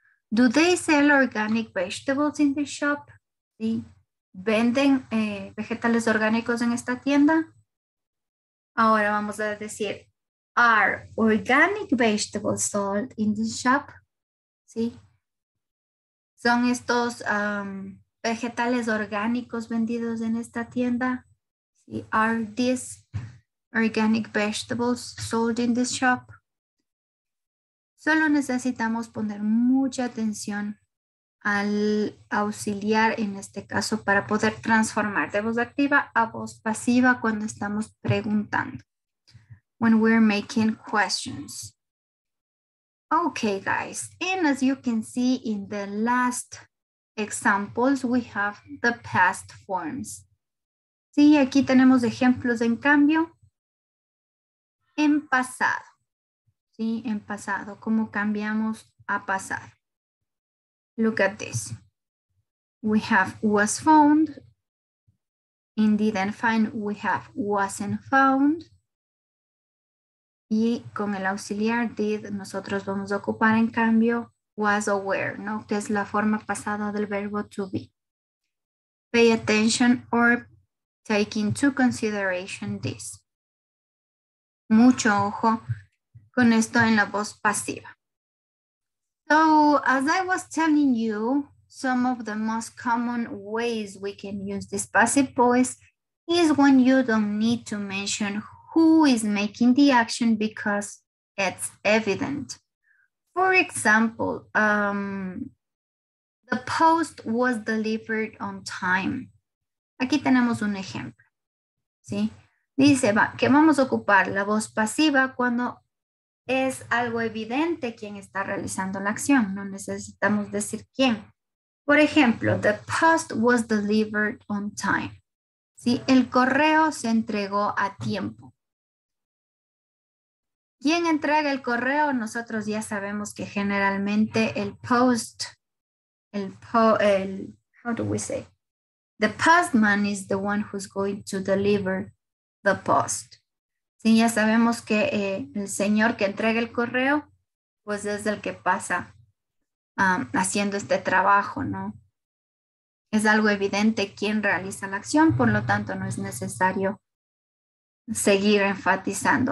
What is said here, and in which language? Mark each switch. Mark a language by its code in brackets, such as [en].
[en] Do they sell organic vegetables in the shop? [es] ¿Sí? ¿Venden vegetales orgánicos en esta tienda? Ahora vamos a decir, [en] are organic vegetables sold in the shop? [es] ¿Sí? ¿Son estos vegetales orgánicos vendidos en esta tienda? ¿Sí? [en] Are these organic vegetables sold in this shop? [es] Solo necesitamos poner mucha atención al auxiliar en este caso para poder transformar de voz activa a voz pasiva cuando estamos preguntando. [en] When we're making questions. Okay, guys, and as you can see in the last examples, we have the past forms. [es] Sí, aquí tenemos ejemplos en cambio en pasado. Sí, en pasado, cómo cambiamos a pasado. [en] Look at this. We have was found. In didn't find, we have wasn't found. [es] Y con el auxiliar did, nosotros vamos a ocupar en cambio was aware, ¿no? Que es la forma pasada del verbo to be. [en] Pay attention or take into consideration this. [es] Mucho ojo con esto en la voz pasiva. [en] So, as I was telling you, some of the most common ways we can use this passive voice is when you don't need to mention who is making the action because it's evident. For example, the post was delivered on time. [es] Aquí tenemos un ejemplo, ¿sí? Dice que vamos a ocupar la voz pasiva cuando es algo evidente quién está realizando la acción. No necesitamos decir quién. Por ejemplo, [en] the post was delivered on time. [es] ¿Sí? El correo se entregó a tiempo. ¿Quién entrega el correo? Nosotros ya sabemos que generalmente el post, [en] how do we say? The postman is the one who's going to deliver the post. [es] Sí, ya sabemos que el señor que entrega el correo, pues es el que pasa haciendo este trabajo, ¿no? Es algo evidente quién realiza la acción, por lo tanto no es necesario seguir enfatizando.